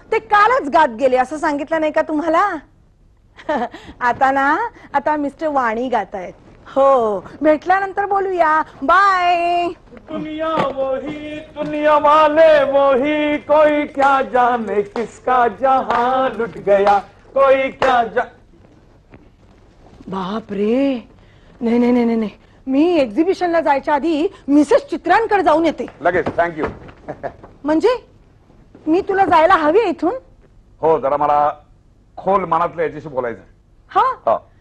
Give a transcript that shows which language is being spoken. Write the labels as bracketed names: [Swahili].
[Marathi] ते कालच गात गेले असं सांगितलं नाही का तुम्हाला. आता मिस्टर वाणी गात आहेत. हो भेटल्यानंतर बोलूया. बाय. [Hindi] दुनिया वाले वही कोई क्या जाने किसका जहां लुट गया कोई क्या [Marathi] बाप रे नाही मी एक्झिबिशनला जायच्या आधी मिसेस चित्रांकडे जाऊन येते. लगेच. थँक्यू. म्हणजे मी तुला जायला हवी इथून. हो जरा मला खोल मनातलं याच्याशी बोलायचं. हा